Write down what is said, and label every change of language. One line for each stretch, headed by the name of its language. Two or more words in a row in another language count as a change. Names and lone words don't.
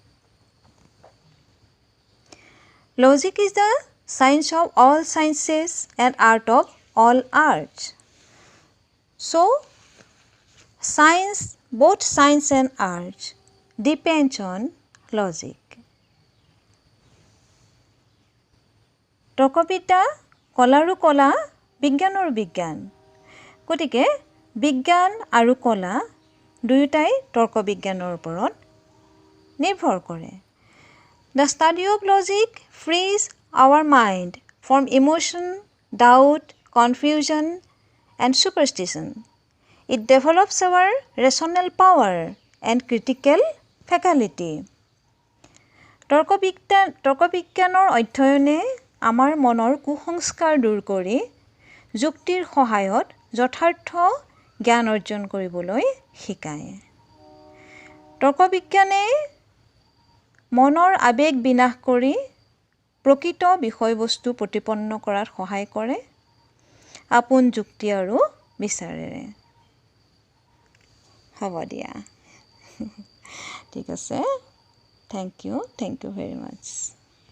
English: Logic is the science of all sciences and art of all arts. So, science, both science and art depends on logic.
Assamese: তৰ্কবিদ্যা কলাৰো কলা, বিজ্ঞানৰ বিজ্ঞান। গতিকে বিজ্ঞান আৰু কলা দুয়োটাই তৰ্ক বিজ্ঞানৰ ওপৰত নিৰ্ভৰ কৰে।
English: The study of logic frees our mind from emotion, doubt, confusion, and superstition. It develops our rational power and critical faculty.
Assamese: তৰ্ক বিজ্ঞানৰ অধ্যয়নে আমাৰ মনৰ কুসংস্কাৰ দূৰ কৰি যুক্তিৰ সহায়ত যথাৰ্থ জ্ঞান অৰ্জন কৰিবলৈ শিকায়। তৰ্ক বিজ্ঞানে মনৰ আবেগ বিনাশ কৰি প্ৰকৃত বিষয়বস্তু প্ৰতিপন্ন কৰাত সহায় কৰে আপোন যুক্তি আৰু বিচাৰেৰে। হ'ব দিয়া। ঠিক আছে।
English: Thank you very much.